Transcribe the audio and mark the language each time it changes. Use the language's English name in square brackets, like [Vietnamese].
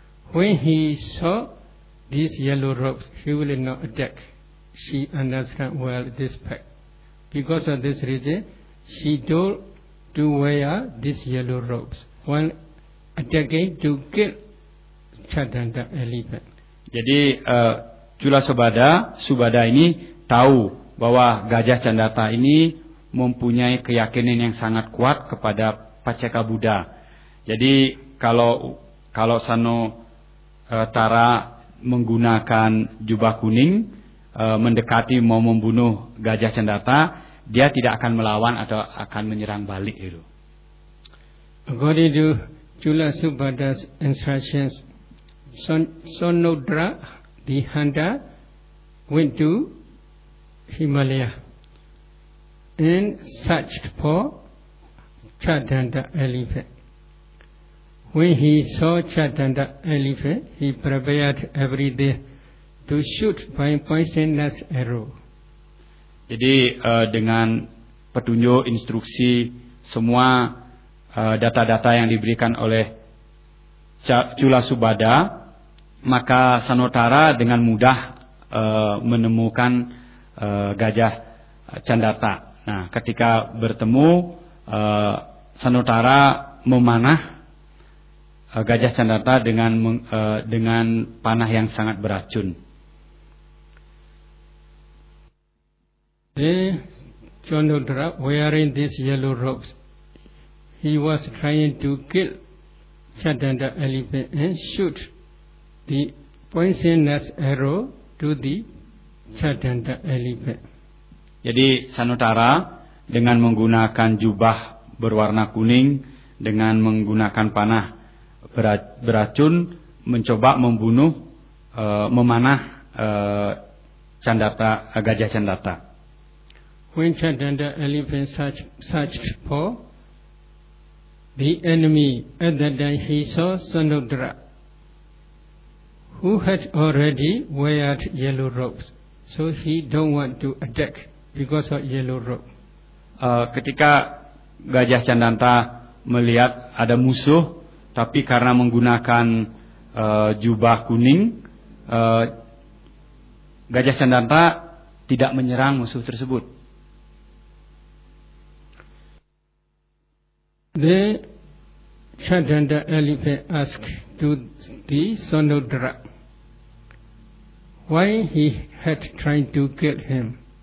[English] When he saw these yellow robes, he will not attack. She understand well this fact. Because of this reason, she told to wear these yellow robes while attacking to kill Chandanta elephant. [Indonesian] Jadi Cula Subada, Subada ini tahu bahwa Gajah Candata ini mempunyai keyakinan yang sangat kuat kepada Paceka Buddha. Jadi kalau Sano Tara menggunakan jubah kuning mendekati mau membunuh Gajah Candata, dia tidak akan melawan atau akan menyerang balik itu. [English] According to Chula Subhadra's instructions, Sonodra Dihanda went to Himalaya and searched for Chadanda elephant. When he saw Chadanda elephant, he prepared every day to shoot by poisonous arrow. [Indonesian] Jadi dengan petunjuk, instruksi, semua data-data yang diberikan oleh Chula Subhadra, maka Sanotara dengan mudah menemukan Gajah Candata. Nah, ketika bertemu, Sanotara memanah Gajah Candata dengan panah yang sangat beracun. [English] The Chandra wearing these yellow robes, he was trying to kill Chandra elephant and shoot the poisonous arrow to the Chandra elephant. [Indonesian] Jadi Sanotara dengan menggunakan jubah berwarna kuning dengan menggunakan panah beracun mencoba membunuh memanah Chandra gajah Chandra. [English] When Chandra elephant searched for the enemy, at that time he saw Sanodra, who had already wear yellow robes, so he don't want to attack because of yellow robe. [Indonesian] Ketika Gajah Candata melihat ada musuh, tapi karena menggunakan jubah kuning, Gajah Candata tidak menyerang musuh tersebut. [English] The Chandra elephant asked to the Sonodra why he had tried to kill him.